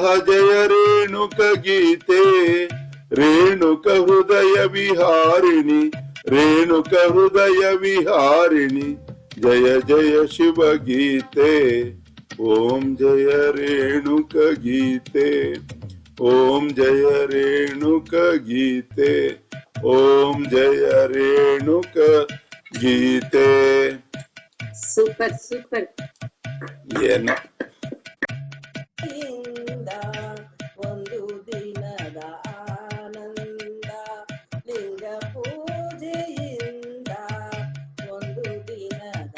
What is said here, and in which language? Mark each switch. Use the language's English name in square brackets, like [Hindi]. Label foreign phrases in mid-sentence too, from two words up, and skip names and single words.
[Kannada] ಜಯ ರೇಣುಕ ಗೀತೆ ರೇಣುಕ ಹೃದಯ ವಿಹಾರಿಣಿ ರೇಣುಕ ಹೃದಯ ವಿಹಾರಿಣಿ ಜಯ ಜಯ ಶಿವ ಗೀತೆ ಓಂ ಜಯ ರೇಣುಕ ಗೀತೆ ಓಂ ಜಯ ರೇಣುಕ ಗೀತೆ ಓಂ ಜಯ ರೇಣುಕ ಗೀತೆ [English] super super. [Kannada] ಏನು ಒಂದು ದಿನದ ಆನಂದ ಲಿಂಗ ಪೂಜೆಯಿಂದ ಒಂದು ದಿನದ